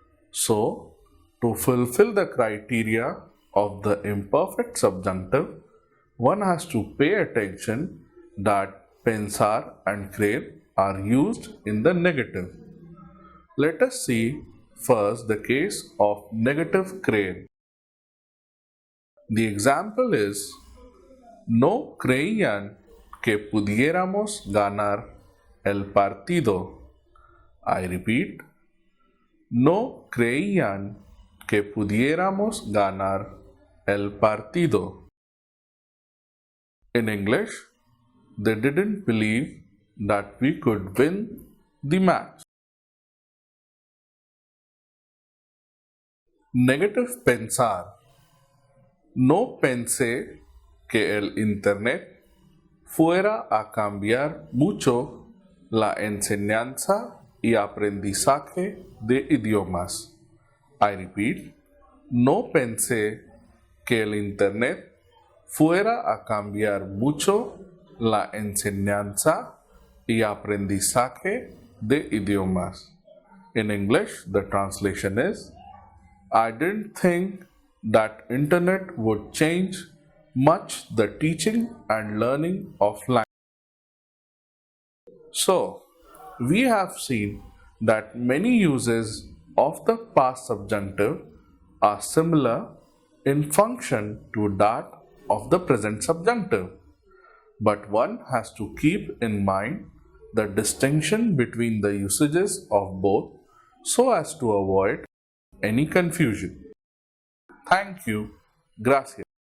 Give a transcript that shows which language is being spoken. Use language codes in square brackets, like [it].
[en] So, to fulfill the criteria of the imperfect subjunctive, one has to pay attention that pensar and creer are used in the negative. Let us see first the case of negative creer. The example is, [es] no creían que pudiéramos ganar el partido. [en] I repeat, [es] no creían que pudiéramos ganar el partido. [en] In English, they didn't believe that we could win the match. Negative pensar. [es] No pensé que el Internet fuera a cambiar mucho la enseñanza y aprendizaje de idiomas. [en] I repeat, [es] no pensé que el Internet fuera a cambiar mucho la enseñanza y aprendizaje de idiomas. [en] In English, the translation is, I didn't think that Internet would change much the teaching and learning of language. So, we have seen that many uses of the past subjunctive are similar in function to that of the present subjunctive, but one has to keep in mind the distinction between the usages of both so as to avoid any confusion. Thank you. Gracias.